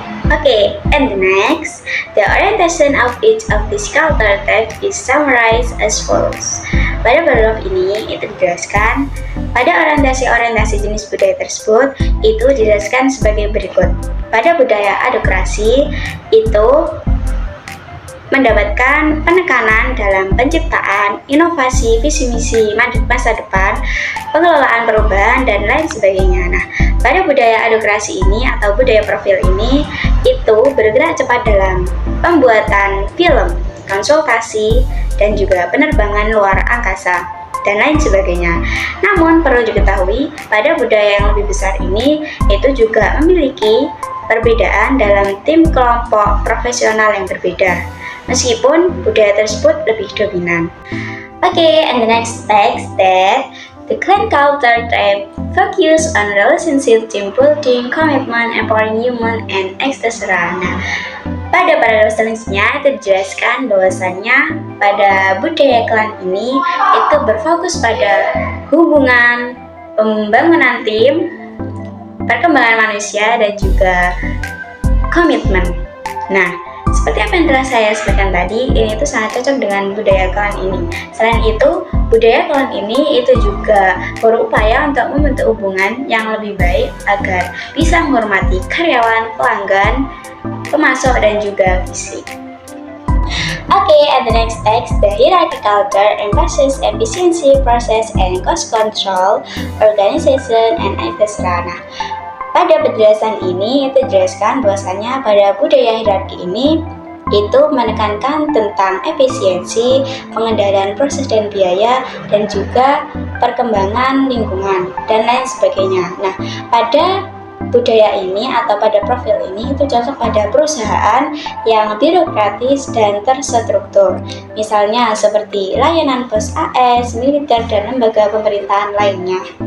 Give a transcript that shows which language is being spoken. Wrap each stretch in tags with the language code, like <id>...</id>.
<en>Okay, and the next, the orientation of each of these culture types is summarized as follows.</en> <id>Pada paragraf ini itu dijelaskan pada orientasi jenis budaya tersebut itu dijelaskan sebagai berikut. Pada budaya adokrasi itu mendapatkan penekanan dalam penciptaan, inovasi, visi misi masa depan, pengelolaan perubahan, dan lain sebagainya. Nah, pada budaya adokrasi ini atau budaya profil ini itu bergerak cepat dalam pembuatan film, konsultasi, dan juga penerbangan luar angkasa, dan lain sebagainya. Namun perlu diketahui pada budaya yang lebih besar ini itu juga memiliki perbedaan dalam tim kelompok profesional yang berbeda, meskipun budaya tersebut lebih dominan.</id> <en>Okay, and the next text that the clan culture type focus on relationship, team building, commitment, empowering human, and etc.</en> <id>Nah, pada paragraf selanjutnya itu dijelaskan bahwasannya pada budaya klan ini itu berfokus pada hubungan, pembangunan tim, perkembangan manusia, dan juga komitmen. Nah, seperti apa yang telah saya sebutkan tadi, ini tuh sangat cocok dengan budaya klan ini. Selain itu, budaya klan ini itu juga berupaya untuk membentuk hubungan yang lebih baik agar bisa menghormati karyawan, pelanggan, pemasok, dan juga fisik.</id> <en>Okay, and the next text, the hierarchy culture emphasizes efficiency, process, and cost control, organization, and etc.</en> <id>Nah, pada penjelasan ini itu dijelaskan bahwasanya pada budaya hierarki ini itu menekankan tentang efisiensi, pengendalian proses dan biaya, dan juga perkembangan lingkungan, dan lain sebagainya. Nah, pada budaya ini atau pada profil ini itu cocok pada perusahaan yang birokratis dan terstruktur, misalnya seperti layanan pos AS, militer, dan lembaga pemerintahan lainnya.</id>